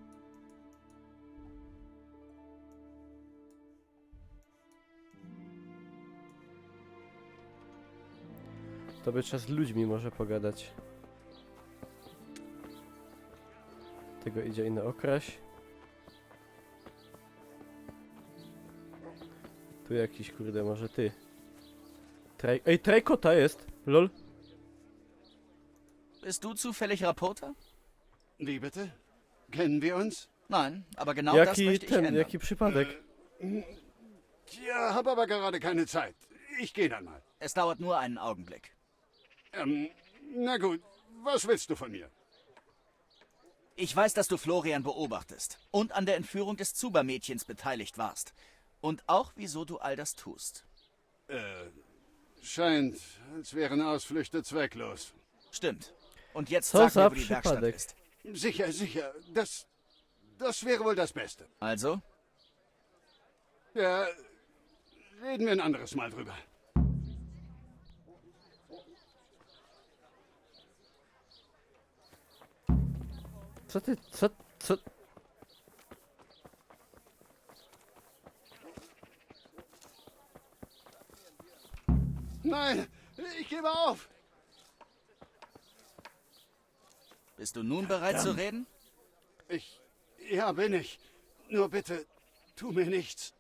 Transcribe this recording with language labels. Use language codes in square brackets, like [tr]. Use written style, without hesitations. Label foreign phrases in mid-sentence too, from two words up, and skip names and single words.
[pl] To by trzeba z ludźmi może pogadać. Tego idzie inny okraś. Tu jakiś kurde, może ty. Ej, Trajkota jest! Lol. [de] Bist du zufällig Rapporter? Wie bitte? Kennen wir uns? Nein, aber genau das [pl] Jaki [de] möchte ich [pl] ten, [de] ändern. [pl] jaki przypadek? [de] Ja, hab aber gerade keine Zeit. Ich gehe dann mal. Es dauert nur einen Augenblick. Na gut, was willst du von mir? Ich weiß, dass du Florian beobachtest und an der Entführung des Zuber-Mädchens beteiligt warst. Und auch, wieso du all das tust. Scheint, als wären Ausflüchte zwecklos. Stimmt. Und jetzt [pl] Co [de] sag [pl] za [de] mir, wo die Werkstatt [pl] przypadek. [de] ist. Sicher, sicher. Das wäre wohl das Beste. Also? Ja, reden wir ein anderes Mal drüber. [pl] Co ty, co? [de] Nein, ich gebe auf. Bist du nun bereit zu reden? Ja, bin ich. Nur bitte, tu mir nichts.